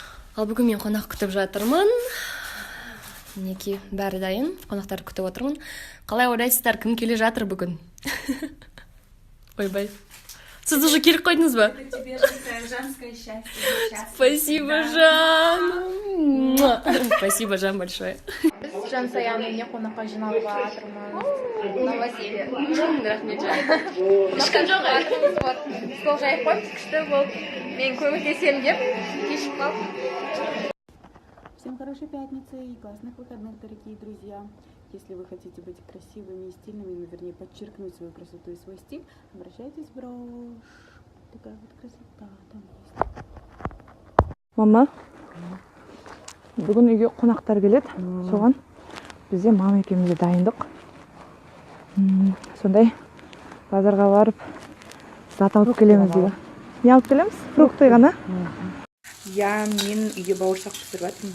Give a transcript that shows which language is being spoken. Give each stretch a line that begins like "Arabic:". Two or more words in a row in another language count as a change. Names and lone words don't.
Kazakh: Ал бүгін мен қонақ күтіп жатырмын. Мінекей, бәрі дайын. Қонақтар күтіп отырмын. Қалай ойлайсыздар, кім келе жатыр бүгін? Ойбай. Сіз уже келіп қойдыңыз ба?
Russian: Женское счастье. Спасибо, Жан. Спасибо, Жан, большое.
Kazakh: Біз Жан Саянмен қонаққа жиналып жатырмыз.
Russian: Новоселье.
Kazakh: Рахмет, Жан. Ешкім жоқ жатырмыз. Вот. Стол жайып қойып, күшті болып. Мен көмектесем деп, кешіп қалып.
Russian: Всем хорошей пятницы и классных выходных, дорогие друзья. Если вы хотите быть красивыми и стильными, вернее, подчеркнуть свою красоту и свой стиль, обращайтесь в брош. Такая вот красота там есть.
Kazakh: Мама, бүгін үйге қонақтар келеді. Соған бізде мама екеумізде дайындық. Сондай базарға барып зат алып келеміз дейді. Не алып келеміз? Фрукты ғана. Я, мен үйде бауырсақ пісіріп жатырмын.